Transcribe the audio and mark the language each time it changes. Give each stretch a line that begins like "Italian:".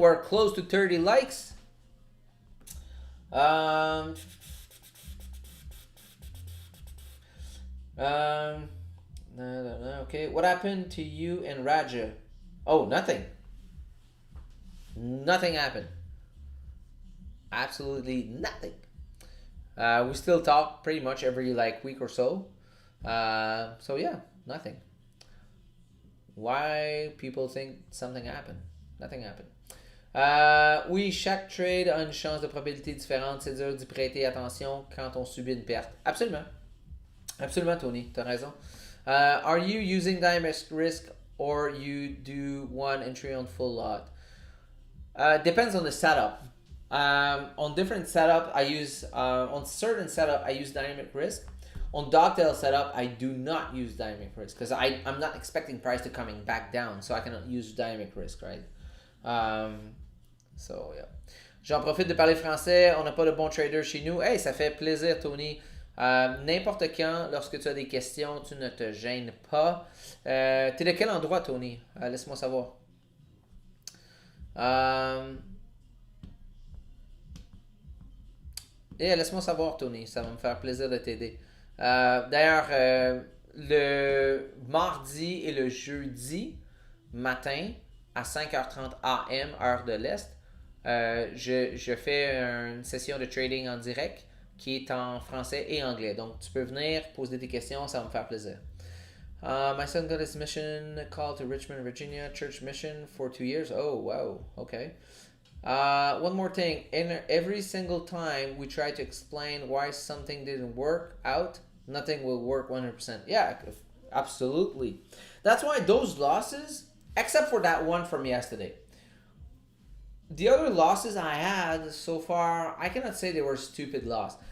English: We're close to 30 likes. Okay, what happened to you and Raja? Oh, nothing. Nothing happened. Absolutely nothing. We still talk pretty much every week or so. So yeah, nothing. Why people think something happened? Nothing happened.
French: Oui, chaque trade a une chance de probabilité différente. C'est dur d'y prêter attention quand on subit une perte. Absolument. Absolument, Tony. T'as raison.
English: Are you using dynamic risk or you do one entry on full lot? Depends on the setup. On different setup, I use on certain setup I use dynamic risk. On dogtail setup, I do not use dynamic risk because I'm not expecting price to coming back down, so I cannot use dynamic risk, right? So yeah.
French: J'en profite de parler français. On n'a pas de bons traders chez nous. Hey, ça fait plaisir, Tony. N'importe quand, lorsque tu as des questions, tu ne te gênes pas. T'es de quel endroit, Tony? Laisse-moi savoir. Laisse-moi savoir, Tony. Ça va me faire plaisir de t'aider. D'ailleurs, le mardi et le jeudi matin à 5h30 AM, heure de l'Est, je fais une session de trading en direct qui est en français et anglais. Donc, tu peux venir poser des questions, ça va me faire plaisir.
English: My son got his mission called to Richmond, Virginia, church mission for 2 years. Oh, wow. Okay. One more thing. Every single time we try to explain why something didn't work out, nothing will work 100%. Yeah, absolutely. That's why those losses, except for that one from yesterday, the other losses I had so far, I cannot say they were stupid loss.